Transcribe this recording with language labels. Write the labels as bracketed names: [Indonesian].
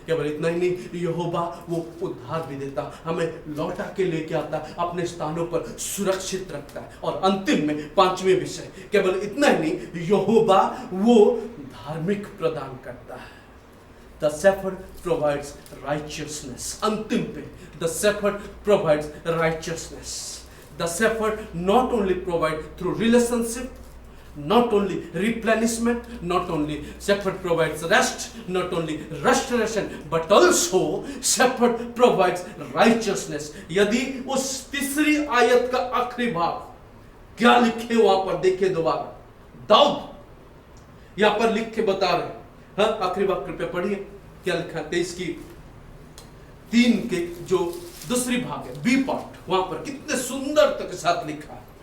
[Hindi] केवल इतना ही नहीं, यहोवा वो उद्धार भी देता, हमें लौटा के लेके आता, अपने स्थानों पर सुरक्षित रखता है। और अंतिम में 5वें विषय, केवल इतना ही नहीं, यहोवा वो धार्मिक प्रदान करता है। [English] The shepherd provides righteousness. [Hindi] अंतिम पे [English] the shepherd provides righteousness. The shepherd not only provide through relationship, not only replenishment, not only shepherd provides rest, not only restoration, but also shepherd provides righteousness. [Hindi] यदि उस तीसरी आयत का आखिरी भाग क्या लिखे वहां पर देखिए दोबारा, दाऊद यहां पर लिख के बता रहे, हाँ आखिरी भाग कृपया पढ़िए क्या लिखा है। 23 की 3 के जो दूसरी भाग है, बी पार्ट, वहां पर कितने सुंदरता के साथ लिखा है।